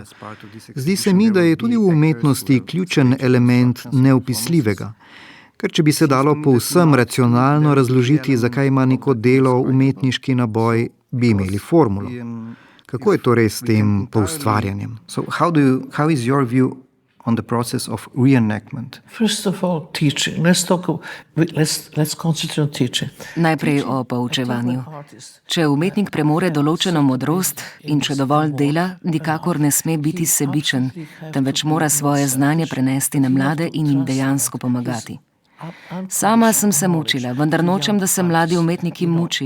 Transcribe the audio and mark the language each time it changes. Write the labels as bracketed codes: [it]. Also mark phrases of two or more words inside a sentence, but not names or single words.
[sl] Zdi se mi, da je tudi v umetnosti ključen element neopisljivega. Ker če bi se dalo povsem racionalno razložiti, zakaj ima neko delo umetniški naboj, bi imeli formulo. Kako je torej s tem poustvarjanjem? [en] So how is your view on the process of reenactment? First of all, teaching. Let's concentrate on teaching. [sl] Najprej o poučevanju. Če umetnik premore določeno modrost in če dovolj dela, nikakor ne sme biti sebičen, temveč mora svoje znanje prenesti na mlade in jim dejansko pomagati. Sama sem se mučila, vendar nočem, da se mladi umetniki mučijo.